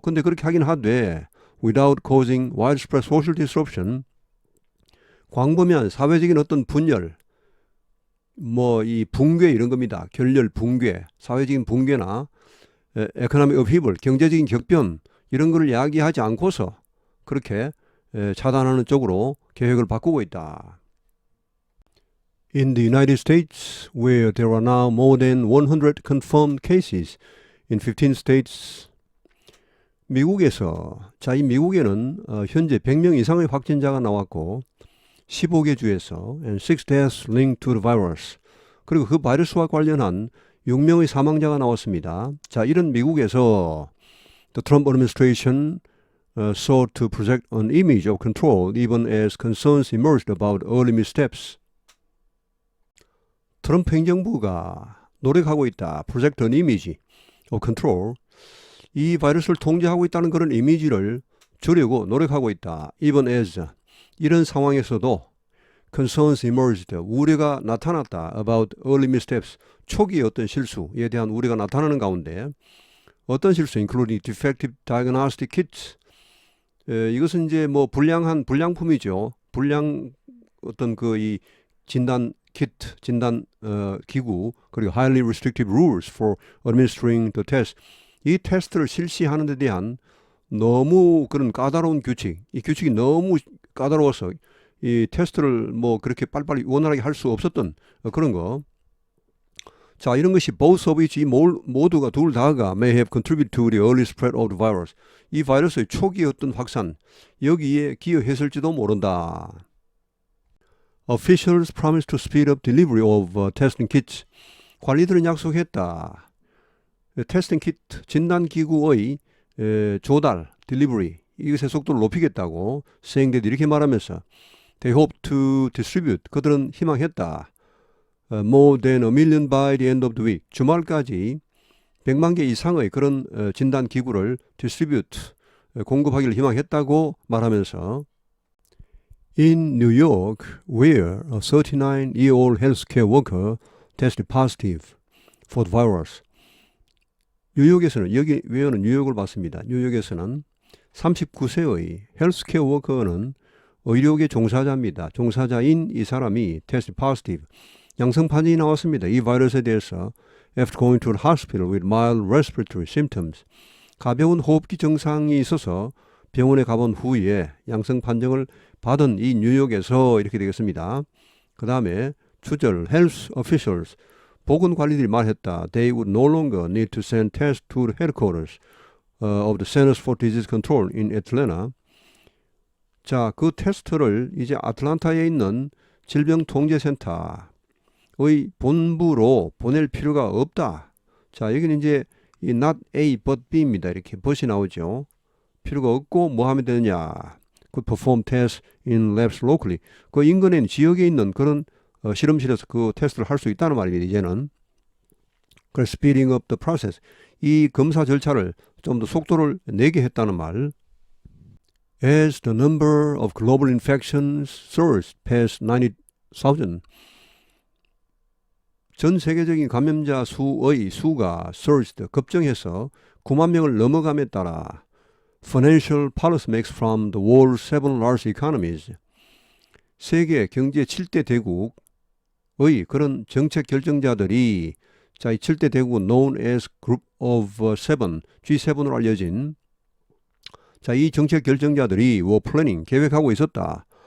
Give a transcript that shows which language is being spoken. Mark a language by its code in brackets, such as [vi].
[ko] 근데 그렇게 하긴 하되 [en] without causing widespread social disruption, [ko] 광범위한 사회적인 어떤 분열, 뭐 이 붕괴 이런 겁니다. 결렬, 붕괴, 사회적인 붕괴나 [en] economic upheaval, [ko] 경제적인 격변 이런 거를 이야기하지 않고서 그렇게 차단하는 쪽으로 계획을 바꾸고 있다. [en] In the United States, where there are now more than 100 confirmed cases in 15 states. [ko] 미국에서, 이 미국에는 현재 100명 이상의 확진자가 나왔고 15개 주에서 [en] and 6 deaths linked to the virus. [ko] 그리고 그 바이러스와 관련한 6명의 사망자가 나왔습니다. 이런 미국에서 [en] the Trump administration sought to project an image of control even as concerns emerged about early missteps. [ko] 트럼프 행정부가 노력하고 있다. [en] project an image of control. [ko] 이 바이러스를 통제하고 있다는 그런 이미지를 주려고 노력하고 있다. [en] Even as [ko] 이런 상황에서도 [en] concerns emerged [ko] 우려가 나타났다. [en] About early missteps [ko] 초기의 어떤 실수에 대한 우려가 나타나는 가운데 어떤 실수 [en] including defective diagnostic kits [ko] 이것은 이제 뭐 불량한 불량품이죠. 불량 어떤 그 이 진단 키트, 진단 기구 그리고 [en] highly restrictive rules for administering the test [ko] 이 테스트를 실시하는 데 대한 너무 그런 까다로운 규칙 이 규칙이 너무 까다로워서 이 테스트를 뭐 그렇게 빨리빨리 원활하게 할 수 없었던 그런 거. 자, 이런 것이 [en] both of which [ko] 이 모두가 둘 다가 [en] may have contributed to the early spread of the virus. [ko] 이 바이러스의 초기 어떤 확산 여기에 기여했을지도 모른다. [en] Officials promised to speed up delivery of testing kits. [ko] 관리들은 약속했다. 테스팅 키트 진단기구의 조달, delivery 이것의 속도를 높이겠다고 [en] saying that [ko] 이렇게 말하면서 [en] they hope to distribute [ko] 그들은 희망했다. [en] More than 1 million by the end of the week. [ko] 주말까지 100만 개 이상의 그런 진단기구를 [en] distribute, [ko] 공급하기를 희망했다고 말하면서 [en] In New York, where a 39-year-old healthcare worker tested positive for the virus. [ko] 뉴욕에서는, 여기 외에는 뉴욕을 봤습니다. 뉴욕에서는 39세의 헬스케어 워커는 의료계 종사자입니다. 종사자인 이 사람이 테스트 포지티브 양성 판정이 나왔습니다. 이 바이러스에 대해서 [en] after going to the hospital with mild respiratory symptoms [ko] 가벼운 호흡기 증상이 있어서 병원에 가본 후에 양성 판정을 받은 이 뉴욕에서 이렇게 되겠습니다. 그 다음에 주절 [en] health officials [ko] 보건관리들이 말했다. [en] They would no longer need to send tests to the headquarters of the Centers for Disease Control in Atlanta. [ko] 자, 그 테스트를 이제 아틀란타에 있는 질병통제센터의 본부로 보낼 필요가 없다. 자, 여기는 이제 이 not A but B입니다. 이렇게 but이 나오죠. 필요가 없고 뭐 하면 되느냐. [en] Could perform tests in labs locally. [ko] 그 인근에 지역에 있는 그런 실험실에서 그 테스트를 할 수 있다는 말입니다. 이제는. 그래서 [en] speeding up the process. [ko] 이 검사 절차를 좀 더 속도를 내게 했다는 말. [en] As the number of global infections surged past 90,000. [ko] 전 세계적인 감염자 수의 수가 surged, 급증해서 9만 명을 넘어감에 따라 [en] financial policymakers from the world's 7 large economies. [ko] 세계 경제 7대 대국의 그런 정책 결정자들이 자, 이 7대 대국은 [en] known as Group of 7, [ko] G7으로 알려진 자, 이 정책 결정자들이 [en] were planning, [ko] 계획하고 있었다.